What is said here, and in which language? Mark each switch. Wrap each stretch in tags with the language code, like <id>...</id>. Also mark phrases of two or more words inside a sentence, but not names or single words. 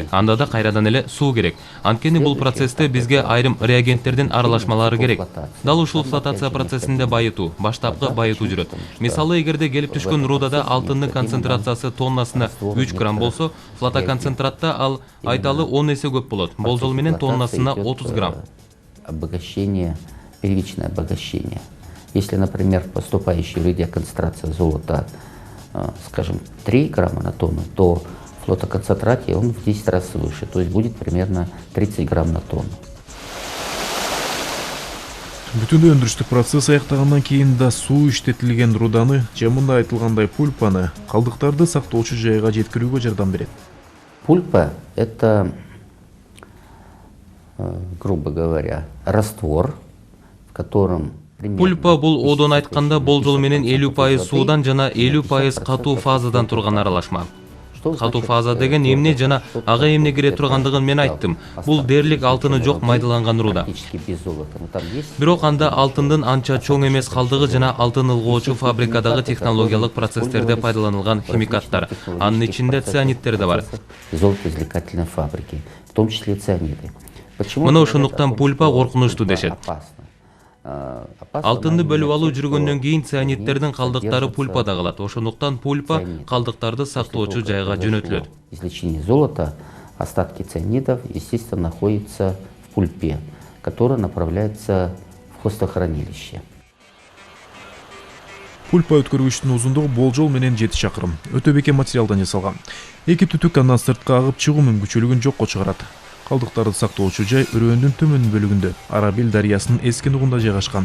<ky>Анда да кайрадан эле суу керек. Анткени бул процессте бизге айрым реагенттердин аралашмалары керек. Дал ушул флотация процессинде байытуу, баштапкы байытуу жүрөт. Мисалы, эгерде келип түшкөн рудада алтындын концентрациясы тоннасына 3 грамм болсо, флотоконцентратта ал айталы 10 эсе көп болот. Болжол менен тоннасына 30 грамм.</ky> <ru>Обогащение, первичное обогащение. Если, например, в поступающей руде концентрация золота, скажем, 3 грамма на тонну, то в флотоконцентрате он в 10 раз выше, то есть будет примерно 30 грамм на тонну.</ru> <ky>Бүтүндөй өндүрүштүк процесс аяктагандан кийин да суу иштетилген руданы же мында айтылгандай пульпаны калдыктарды сактоочу жайга жеткирүүгө жардам берет.</ky> <ru>Пульпа – это, грубо говоря, раствор, в котором</ru> <ky>Пульпа бул одон айтканда болжол менен 50% суудан жана 50% катуу фазадан турган аралашма. Катуу фаза деген эмне жана ага эмне кире тургандыгын мен айттым. Бул дээрлик алтыны жок майдаланган руда. Бирок анда алтындын анча чоң эмес калдыгы жана алтын ылгоочу фабрикадагы технологиялык процесстерде пайдаланылган химикаттар. Анын ичинде цианидтер да бар.</ky> <ru>Золотоизвлекательной фабрики, в том числе цианиды.</ru> <ky>Мына ошондуктан пульпа коркунучтуу дешет. Алтынды бөлүп алуу жүргөндөн кийин цианидтердин калдыктары пульпада калат. Ошондуктан пульпа калдыктарды сактоочу жайга жөнөтүлөт.</ky> <ru>Извлечение золота, остатки цианидов, естественно, находятся в пульпе, которая направляется в хвостохранилище.</ru> <ky>Пульпа өткөргүчтүн узундугу болжол менен 7 чакырым. Өтө бекем материалдан жасалган. Эки түтүк андан сыртка агып чыгуу мүмкүнчүлүгүн жокко чыгарат. Калдыктарды сактоочу жай өрөөндүн төмөн бөлүгүндө, Арабил дарыясынын эски нугунда жайгашкан.</ky>